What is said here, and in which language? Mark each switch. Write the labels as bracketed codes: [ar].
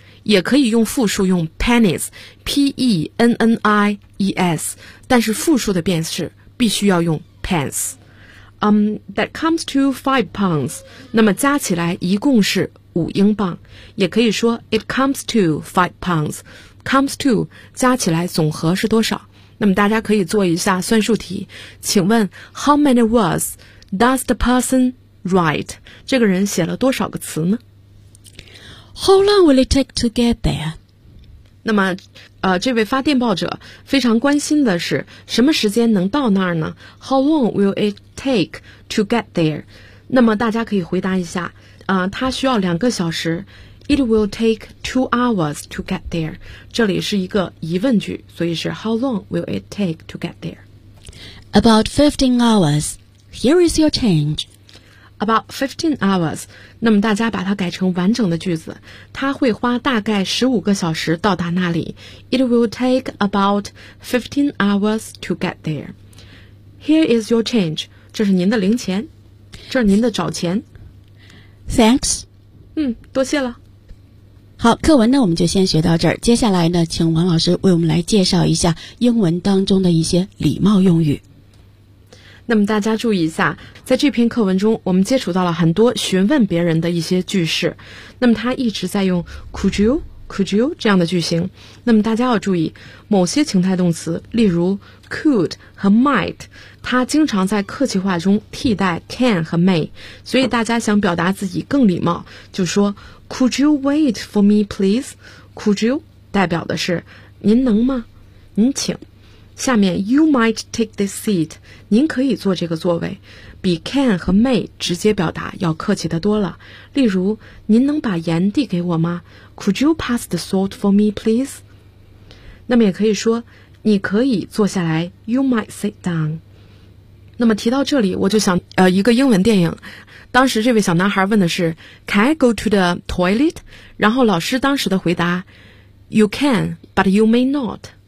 [zh] 也可以用复数用 pennies, P-E-N-N-I-E-S, 但是复数的便士必须要用 pence。 [en] That comes to 5 pounds. [zh] 那么加起来一共是5英镑。也可以说 [en] it comes to 5 pounds. Comes to [zh] 加起来总和是多少？那么大家可以做一下算术题。请问 [en] how many words does the person write? [zh] 这个人写了多少个词呢？ [en] How long will it take to get there? [zh] 那么这位发电报者非常关心的是什么时间能到那儿呢？ [en] How long will it take to get there? [zh] 那么大家可以回答一下他需要两个小时。 [en] It will take 2 hours to get there. [zh] 这里是一个疑问句，所以是 [en] How long will it take to get there? About 15 hours. Here is your change. About 15 hours. [zh] 那么大家把它改成完整的句子，它会花大概15个小时到达那里。 [en] It will take about 15 hours to get there. Here is your change. [zh] 这是您的零钱，这是您的找钱。 [en] Thanks. [zh] 多谢了。好，课文呢我们就先学到这儿，接下来呢请王老师为我们来介绍一下英文当中的一些礼貌用语。那么大家注意一下，在这篇课文中我们接触到了很多询问别人的一些句式，那么他一直在用 could you 这样的句型。那么大家要注意某些情态动词，例如 could 和 might， 它经常在客气话中替代 can 和 may， 所以大家想表达自己更礼貌就说 [en] Could you wait for me, please? [zh] Could you 代表的是您能吗？您请。下面 [en] You might take this seat. [zh] 您可以坐这个座位，比 can 和 may 直接表达要客气得多了。例如，您能把盐递给我吗？ [en] Could you pass the salt for me, please? [zh] 那么也可以说，你可以坐下来。 [en] You might sit down. [zh] 那么提到这里，我就想一个英文电影。当时这位小男孩问的是 [en] Can I go to the toilet? [zh] 然后老师当时的回答 [en] You can, but you may not.